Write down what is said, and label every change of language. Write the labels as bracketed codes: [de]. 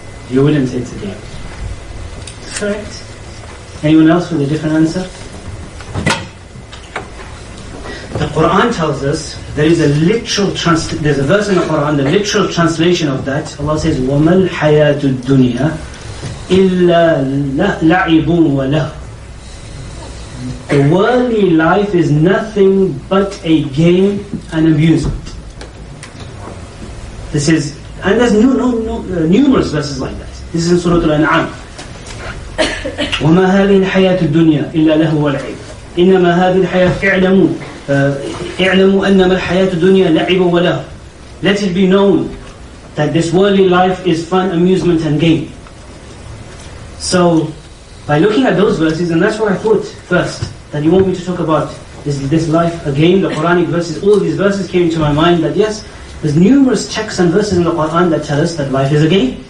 [en] You wouldn't say it's a game. Correct. Anyone else with a different answer? The Quran tells us there's a verse in the Quran, the literal translation of that. Allah says, [ar] وَمَا الْحَيَاةُ الدُّنْيَا إِلَّا لَعِبٌ وَلَهْوٌ. [en] The worldly life is nothing but a game and amusement. This is, and there's numerous verses like that. This is in Surah Al-An'am. [ar] وَمَا هَذِهِ الْحَيَاةُ الدُّنْيَا إِلَّا لَهْوٌ وَلَعِبٌ إِنَّمَا هَذِهِ الْحَيَاةُ اعْلَمُوا اعلموا أنما الحياة الدنيا لعب وله. [en] Let it be known that this worldly life is fun, amusement and game. So, by looking at those verses, and that's what I thought first, that you want me to talk about, is this life a game? The Quranic verses, all these verses came to my mind that yes, there's numerous texts and verses in the Quran that tell us that life is a game.